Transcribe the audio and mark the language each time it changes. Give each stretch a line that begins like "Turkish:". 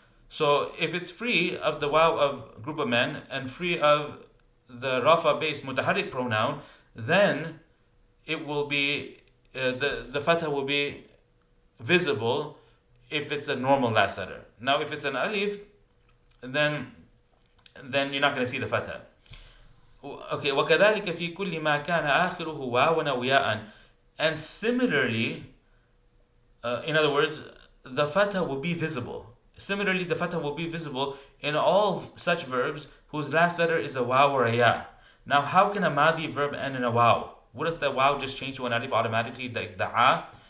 English: So if it's free of the waw of group of men and free of the rafa based mutaharrik pronoun, then it will be the fatha will be visible if it's a normal last letter. Now if it's an alif, then you're not going to see the fatha.
Arabic: Okay, وكذلك في كل ما كان آخره واوا أو ياء.
English: And similarly, in other words, the fatha will be visible. Similarly, the fatha will be visible in all such verbs whose last letter is a waw or a ya. Now, how can a madi verb end in a waw? Wouldn't the waw just change to an alif automatically, like the a?